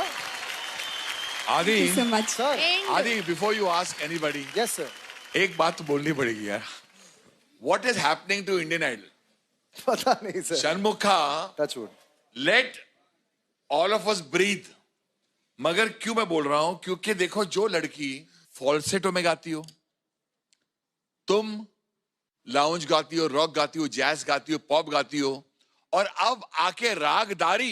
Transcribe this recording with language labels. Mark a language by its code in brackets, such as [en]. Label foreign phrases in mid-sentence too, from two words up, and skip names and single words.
[hi] आदि [en] Thank you so much. Sir. आदि before you ask anybody, yes sir, [hi] एक बात तो बोलनी पड़ेगी यार। [en] what is happening to [hi] इंडियन आइडल? पता नहीं सर। षण्मुखा, टचवुड, [en] let all of us breathe. [hi] मगर क्यों मैं बोल रहा हूं? क्योंकि देखो, जो लड़की फॉल्सेटो में गाती हो, तुम लाउंज गाती हो, रॉक गाती हो, जैज गाती हो, पॉप गाती हो, और अब आके रागदारी।